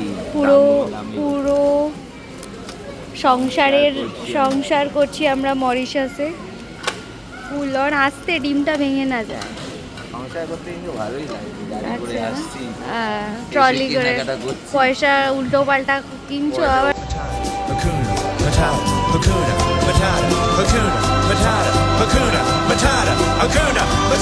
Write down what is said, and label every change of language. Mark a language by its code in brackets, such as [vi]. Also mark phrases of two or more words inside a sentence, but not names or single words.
[bn] পুরো পুরো সংসার করছি আমরা মরিশাসে। ফুল অন আসতে ডিমটা ভেঙে না যায়। সংসার করতে কিন্তু ভালোই লাগে, গাড়ি করে আচ্ছা, আসছি, ট্রলি এসে করে কেনাকাটা করছি। পয়সা উল্টো পাল্টা কিনছো আবার। [sw] Hakuna Matata. Hakuna Matata. Hakuna Matata. Hakuna Matata. Hakuna